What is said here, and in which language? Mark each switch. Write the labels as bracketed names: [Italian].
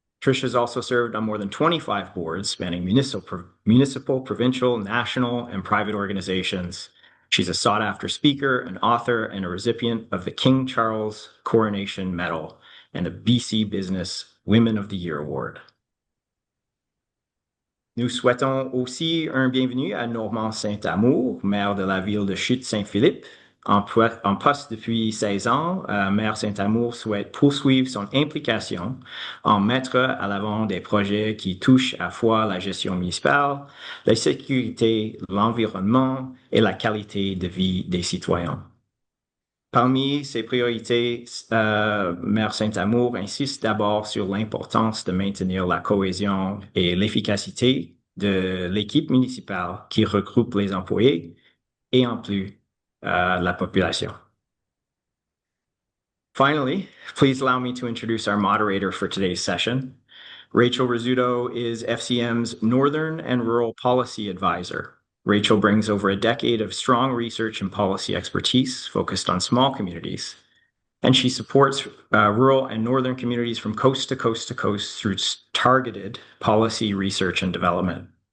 [English] Trish has also served on more than 25 boards spanning municipal, provincial, national, and private organizations. She's a sought-after speaker, an author, and a recipient of the King Charles Coronation Medal and the BC Business Women of the Year Award. [French] Nous souhaitons aussi un bienvenue à Normand Saint-Amour, maire de la ville de Chute-Saint-Philippe. En poste depuis 16 ans, maire Saint-Amour souhaite poursuivre son implication en mettre à l'avant des projets qui touchent à la fois la gestion municipale, la sécurité, l'environnement et la qualité de vie des citoyens. Parmi ses priorités, maire Saint-Amour insiste d'abord sur l'importance de maintenir la cohésion et l'efficacité de l'équipe municipale qui regroupe les employés et en plus la population. [English] Finally, please allow me to introduce our moderator for today's session. Rachel Rizzuto is FCM's Northern and Rural Policy Advisor. Rachel brings over a decade of strong research and policy expertise focused on small communities, and she supports rural and northern communities from coast to coast to coast through targeted policy research and development.